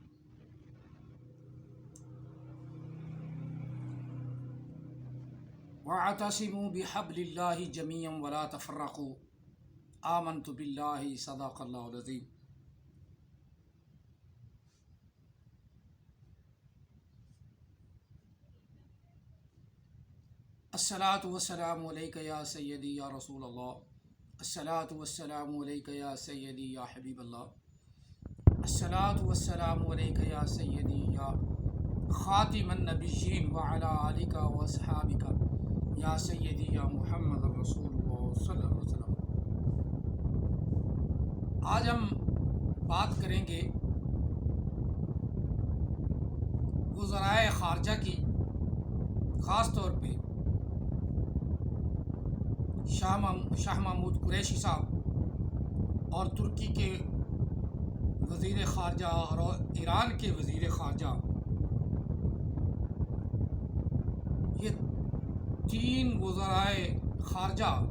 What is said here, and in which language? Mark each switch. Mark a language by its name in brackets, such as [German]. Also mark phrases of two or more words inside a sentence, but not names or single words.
[Arabic] واعتصموا بحبل الله جميعا ولا تفرقوا آمنت بالله صدق الله العظيم. الصلاة والسلام عليك يا سيدي يا رسول الله، الصلاة والسلام عليك يا سيدي يا حبيب الله، الصلاة والسلام عليك يا سيدي يا خاتم النبيين وعلى آلك وأصحابك يا سيدي يا محمد رسول الله صلى الله عليه وسلم. [Urdu] آج ہم بات کریں گے وزرائے خارجہ کی، خاص طور پہ شاہ محمود قریشی صاحب اور ترکی کے وزیر خارجہ اور ایران کے وزیر خارجہ، یہ تین وزرائے خارجہ